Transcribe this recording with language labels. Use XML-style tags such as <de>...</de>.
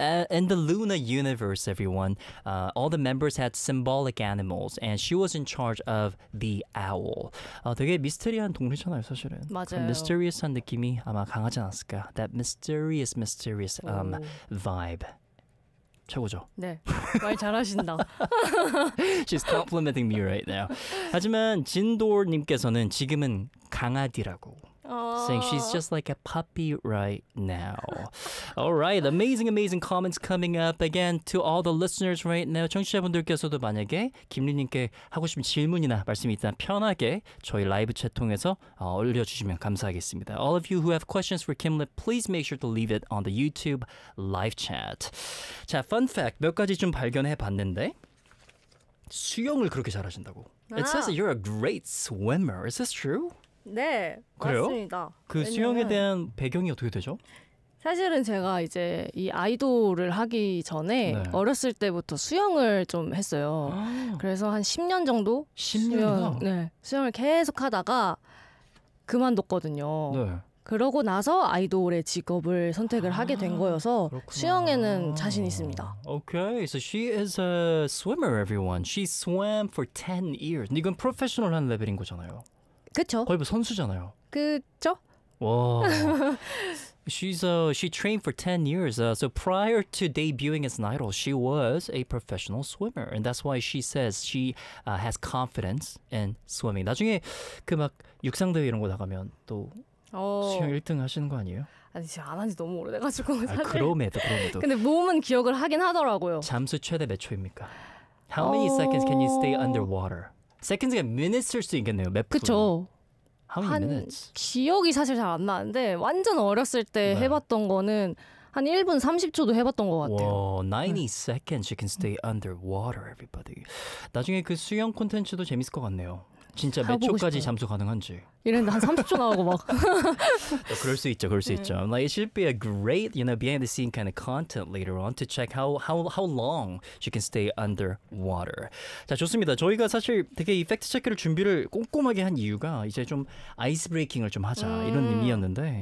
<en>in the Luna universe, everyone, all the members had symbolic animals, and she was in charge of the owl.</en> <ko>되게 미스터리한 동물이잖아요, 사실은. 맞아요. 그 미스터리스한 느낌이 아마 강하지 않았을까.</ko> <en>That mysterious vibe.</en> <ko>최고죠. 네, 말 잘하신다.</ko> <en>She's complimenting me right now.</en> <ko>하지만 진도님께서는 지금은 강아지라고.</ko> <en>Saying she's just like a puppy right now. All right, amazing, amazing comments coming up again to all the listeners right now.</en> <ko>청취자분들께서도 만약에 김리님께 하고 싶은 질문이나 말씀이 있다면 편하게 저희 라이브 채 통해서 올려주시면 감사하겠습니다.</ko> <en>All of you who have questions for Kim Lip, please make sure to leave it on the YouTube live chat.</en> <ko>자, fun fact 몇 가지 좀 발견해 봤는데 수영을 그렇게 잘하신다고.</ko> <en>It says you're a great swimmer. Is this true?</en> <ko>네, 그래요? 맞습니다. 그 왜냐면, 수영에 대한 배경이 어떻게 되죠? 사실은 제가 이제 이 아이돌을 하기 전에 네. 어렸을 때부터 수영을 좀 했어요. 아. 그래서 한 10년 정도? 10년이나? 네, 수영을 계속 하다가 그만뒀거든요. 네. 그러고 나서 아이돌의 직업을 선택을 하게 된 거여서 그렇구나. 수영에는 자신 있습니다.</ko> <en>Okay, so she is a swimmer, everyone. She swam for 10 years.</en> <ko>이건 프로페셔널한 레벨인 거잖아요. 그쵸? 거의 뭐 선수잖아요. 그쵸?</ko> <en>와. She trained for 10 years. So prior to debuting as an idol, she was a professional swimmer. And that's why she says she has confidence in swimming.</en> <ko>나중에 그 막 육상 대회 이런 거 나가면 또 수영 1등 하시는 거 아니에요? 아니 지금 안 한 지 너무 오래돼가지고 사실. 아, 그럼에도. 근데 몸은 기억을 하긴 하더라고요. 잠수 최대 몇 초입니까?</ko> <en>How many seconds can you stay underwater?</en> <ko>Seconds가 minutes일 수 있겠네요. 몇 그쵸. 분? 한</ko> <en>minutes.</en> <ko>기억이 사실 잘 안 나는데 완전 어렸을 때 네. 해봤던 거는 한 1분 30초도 해봤던 것 같아요. 와, 90 네.</ko> <en>seconds you can stay underwater, everybody.</en> <ko>나중에 그 수영 콘텐츠도 재밌을 것 같네요. 진짜 몇 초까지 싶어요. 잠수 가능한지. 이랬는데 한 30초 나오고 막. 그럴 수 있죠. 그럴 수 네. 있죠.</ko> <en>Like it should be a great, you know, behind the scene kind of content later on to check how long she can stay underwater.</en> <ko>자, 좋습니다. 저희가 사실 되게 이 팩트 체크를 준비를 꼼꼼하게 한 이유가 이제 좀 아이스 브레이킹을 좀 하자 이런 의미였는데</ko>